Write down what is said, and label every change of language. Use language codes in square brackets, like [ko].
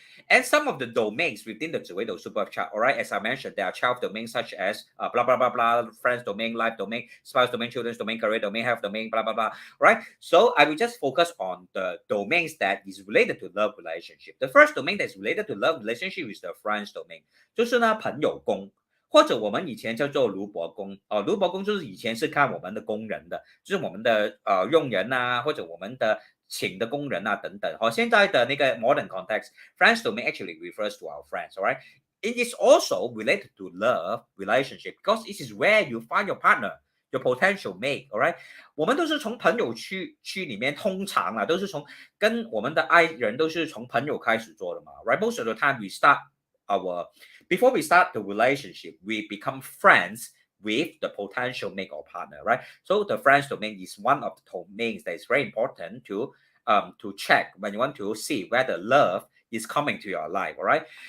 [en] And some of the domains within the 紫微斗数 birth chart, all right, as I mentioned, there are 12 domains such as blah, blah, blah, blah, friends domain, life domain, spouse domain, children's domain, career domain, health domain, blah, blah, blah, right? So I will just focus on the domains that is related to love relationship. The first domain that is related to love relationship is the friends domain. [zh] 就是呢朋友宫，或者我们以前叫做卢伯宫卢伯宫就是以前是看我们的工人的，就是我们的佣人啊，或者我们的请的工人啊等等。现在的那个 modern context, friends domain actually refers to our friends, alright? [en] it is also related to love relationship because this is where you find your partner, your potential mate. [zh] Alright， 我们都是从朋友区里面，通常啊都是从跟我们的爱人都是从朋友开始做的嘛。 [en] Right, most of the time we start our before we start the relationship, we become friends with the potential mate or partner, right? So the friends domain is one of the domains that is very important to check when you want to see whether love is coming to your life. All right.